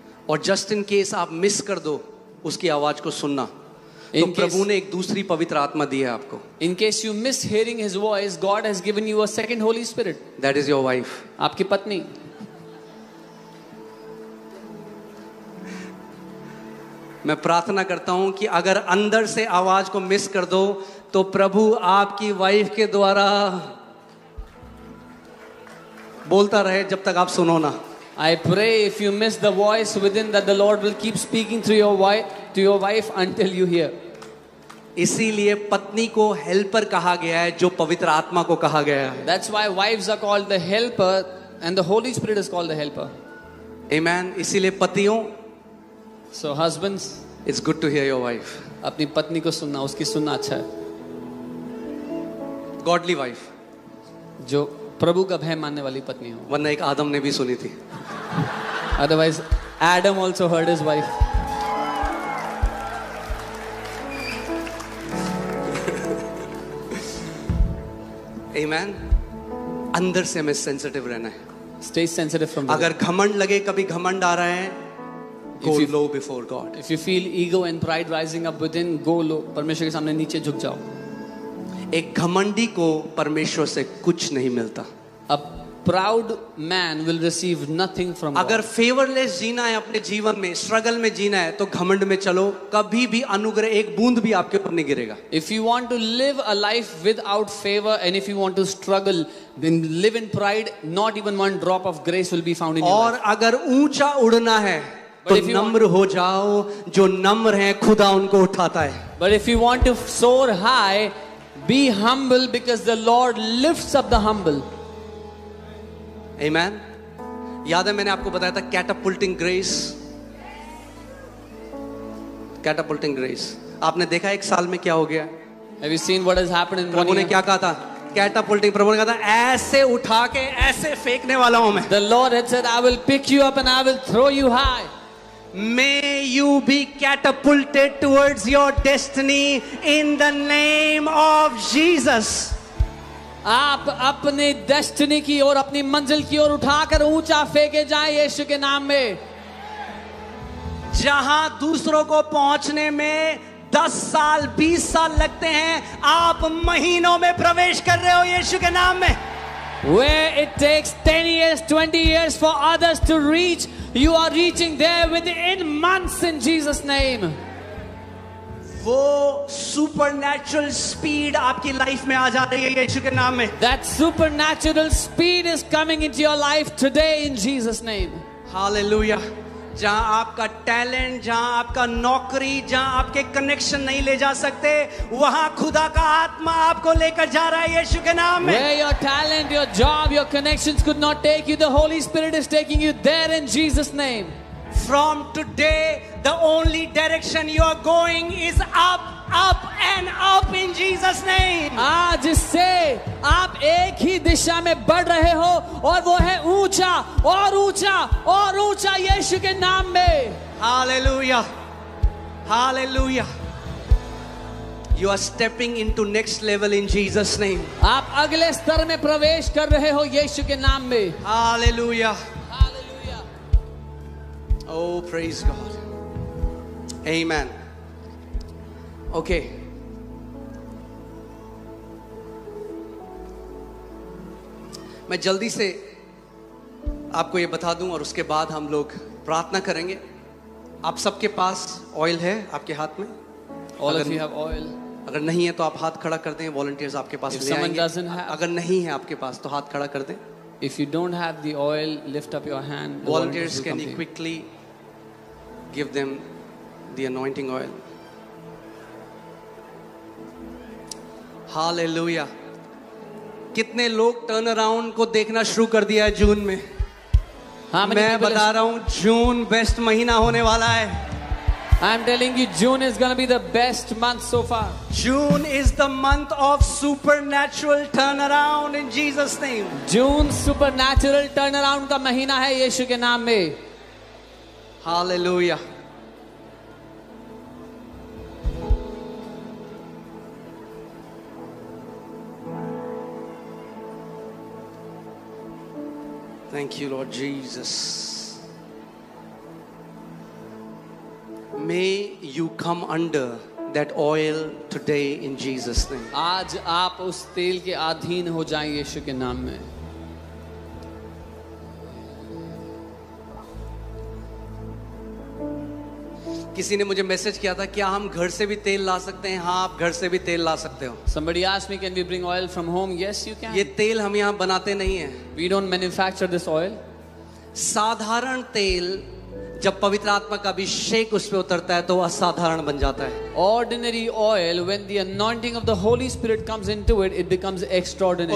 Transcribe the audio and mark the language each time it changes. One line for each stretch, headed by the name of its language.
Hindi: और just in case आप miss कर दो उसकी आवाज को सुनना, तो प्रभु ने एक दूसरी पवित्र आत्मा दी है आपको।
English: In case you miss hearing His voice, God has given you a second Holy Spirit. That is your wife.
Hindi: आपकी पत्नी। मैं प्रार्थना करता हूं कि अगर अंदर से आवाज को मिस कर दो तो प्रभु आपकी वाइफ के द्वारा बोलता रहे जब तक आप सुनो ना।
English: I pray if you miss the voice within, that the Lord will keep speaking through your wife until you hear.
Hindi: इसीलिए पत्नी को हेल्पर कहा गया है, जो पवित्र आत्मा को कहा गया है।
English: That's why wives are called the helper and the Holy Spirit is called the helper.
Hindi: Amen. इसीलिए पतियों,
English: So husbands, it's good to hear your wife.
Hindi: अपनी पत्नी को सुनना, उसकी सुनना अच्छा है।
English: Godly wife.
Hindi: जो प्रभु का भय मानने वाली पत्नी हो। वरना एक आदम ने भी सुनी थी।
English: Otherwise, Adam also heard his wife. Amen.
Hindi: अंदर से हमें सेंसिटिव रहना है।
English: Stay sensitive from within.
Hindi: अगर घमंड लगे, कभी घमंड आ रहा है,
English: go low before God. If you feel ego and pride rising up within, go low.
Hindi: परमेश्वर के सामने नीचे झुक जाओ। एक घमंडी को परमेश्वर से कुछ नहीं मिलता।
English: A proud man will receive nothing from God.
Hindi: अगर फेवरलेस जीना है अपने जीवन में, स्ट्रगल में जीना है, तो घमंड में चलो, कभी भी अनुग्रह एक बूंद भी आपके ऊपर नहीं गिरेगा।
English: If you want to live a life without favor and if you want to struggle, then live in pride, not even one drop of grace will be found in your
Hindi: और
English: life.
Hindi: अगर ऊंचा उड़ना है तो नम्र हो जाओ, जो नम्र है खुदा उनको उठाता है।
English: But if you want to soar high, be humble because the Lord lifts up the humble. Amen.
Hindi: याद है मैंने आपको बताया था कैटापुल्टिंग ग्रेस। कैटापुल्टिंग ग्रेस आपने देखा एक साल में क्या हो गया?
English: Have you seen what has happened in one
Hindi: प्रभु ने
English: year?
Hindi: क्या कहा था? कैटापुल्टिंग, प्रभु ने कहा था ऐसे उठा के ऐसे फेंकने वाला हूं मैं।
English: The Lord had said, I will pick you up and I will throw you high. May you be catapulted towards your destiny in the name of Jesus.
Hindi: आप अपने डेस्टिनी की ओर, अपनी मंजिल की ओर उठाकर ऊंचा फेंके जाएं यीशु के नाम में। जहां दूसरों को पहुंचने में 10 साल 20 साल लगते हैं, आप महीनों में प्रवेश कर रहे हो यीशु के नाम में।
English: Where it takes 10 years, 20 years for others to reach, you are reaching there within months in Jesus' name.
Hindi: वो सुपरनैचुरल स्पीड आपकी लाइफ में आ जा रही है यीशु के नाम में।
English: That supernatural speed is coming into your life today in Jesus' name.
Hindi: Hallelujah. जहां आपका टैलेंट, जहां आपका नौकरी, जहां आपके कनेक्शन नहीं ले जा सकते, वहां खुदा का आत्मा आपको लेकर जा रहा है यीशु के नाम में।
English: Where your talent, your job, your connections could not take you, the Holy Spirit is taking you there in Jesus' name. From today, the only direction you are going is up, up and up in Jesus' name.
Hindi: आज से आप एक ही दिशा में बढ़ रहे हो और वो है ऊंच ऊंचा और ऊंचा और ऊंचा यीशु के नाम में।
English: Hallelujah. Hallelujah. You are stepping into next level in Jesus name.
Hindi: आप अगले स्तर में प्रवेश कर रहे हो यीशु के नाम में।
English: Hallelujah.
Hindi: Hallelujah.
English: Oh, praise God. Amen. Okay.
Hindi: मैं जल्दी से आपको ये बता दूं और उसके बाद हम लोग प्रार्थना करेंगे। आप सबके पास ऑयल है आपके हाथ में?
English: All of you have oil.
Hindi: अगर नहीं है तो आप हाथ खड़ा कर दें, वॉलंटियर्स आपके पास
English: If
Hindi: ले
English: someone
Hindi: आएंगे।
English: doesn't have-
Hindi: अगर नहीं है आपके पास तो हाथ खड़ा कर दें।
English: If you don't have the oil, lift up your hand. The Volunteers, will can come you to you. quickly give them the anointing oil? Hallelujah.
Hindi: कितने लोग टर्न अराउंड को देखना शुरू कर दिया है जून में?
English: How many
Hindi: मैं
English: people
Hindi: बता रहा हूँ जून बेस्ट महीना होने वाला है।
English: I'm telling you, June is going to be the best month so far. June is the month of supernatural turnaround in Jesus name.
Hindi: June
English: supernatural turnaround
Hindi: का महीना है यीशु के नाम में।
English: Hallelujah. Thank you, Lord Jesus. May you come under that oil today in Jesus' name.
Hindi: आज आप उस तेल के अधीन हो जाएं यीशु के नाम में। किसी ने मुझे मैसेज किया था, क्या हम घर से भी तेल ला सकते हैं? हाँ, आप घर से भी तेल ला सकते हो।
English: Somebody asked me, can we bring oil from home? Yes, you can.
Hindi: ये तेल हम यहाँ बनाते नहीं हैं।
English: We don't manufacture this oil.
Hindi: साधारण तेल जब पवित्र आत्मा का अभिषेक उस पे उतरता है तो वह असाधारण बन जाता है।
English: Ordinary oil, when the anointing of the Holy Spirit comes into it, it becomes extraordinary.